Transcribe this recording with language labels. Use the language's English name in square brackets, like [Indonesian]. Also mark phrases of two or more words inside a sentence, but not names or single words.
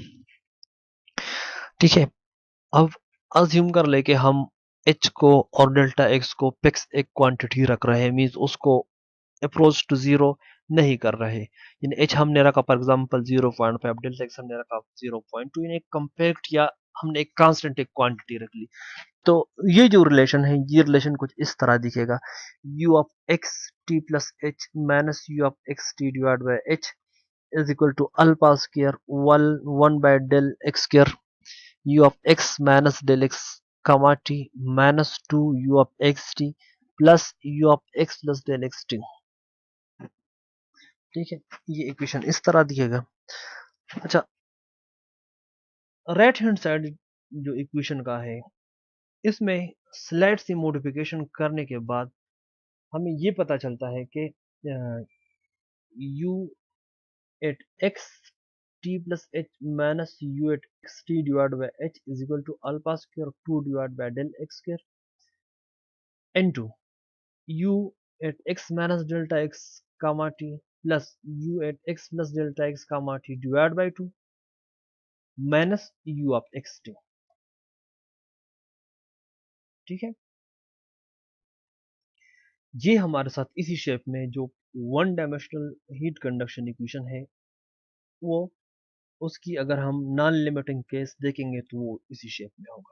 [Hindi] ठीक है, अब अज्यूम कर ले कि हम h को और डेल्टा x को फिक्स एक क्वांटिटी रख रहे हैं, मींस उसको [English] approach to zero [Hindi] नहीं कर रहे, यानी h हमने रखा [English] for example [Hindi] 0.5, डेल्टा x हमने रखा 0.2, यानी एक कम्पैक्ट या हमने एक कांस्टेंट एक क्वांटिटी रख ली। तो ये जो रिलेशन है ये रिलेशन कुछ इस तरह दिखेगा, [English] u of x t plus h minus u of x t divide by h is equal to alpha square 1 by del x square u of x minus del x comma t minus 2 u of xt plus u of x plus del xt। [Hindi] ठीक है, ये इक्वेशन इस तरह दिखेगा। अच्छा [English] right hand side [Hindi] जो इक्वेशन का है इसमें स्लाइड सी मॉडिफिकेशन करने के बाद हमें ये पता चलता है कि [English] u एट x t plus h minus u at x t divided by h is equal to alpha square 2 divided by del x square into u at x minus delta x comma t plus u at x plus delta x comma t divided by 2 minus u of xt। [Hindi] ठीक है, ये हमारे साथ इसी शेप में जो [English] one dimensional heat conduction equation [Hindi] है वो उसकी अगर हम [English] non limiting case [Hindi] देखेंगे तो वो इसी शेप में होगा।